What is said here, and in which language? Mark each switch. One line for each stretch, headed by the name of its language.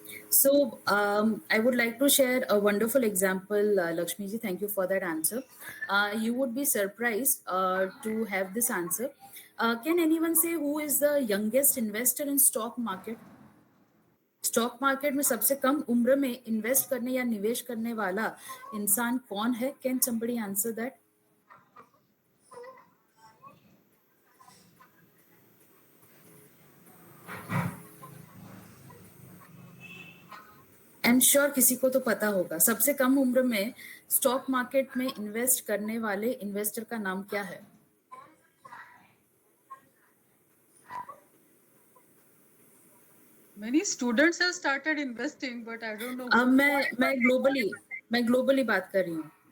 English: So I would like to share a wonderful example, Lakshmi ji. Thank you for that answer. You would be surprised to have this answer. Can anyone say who is the youngest investor in stock market?
Hindi: Stock market में सबसे कम उम्र में invest करने या निवेश करने वाला इंसान कौन है?
English: Can somebody answer that? I am sure
Hindi: किसी को तो पता होगा. सबसे कम उम्र में स्टॉक मार्केट में इन्वेस्ट करने वाले इन्वेस्टर का नाम क्या है?
English: Many students have started investing, but I don't know.
Hindi: अब मैं ग्लोबली बात कर रही हूँ.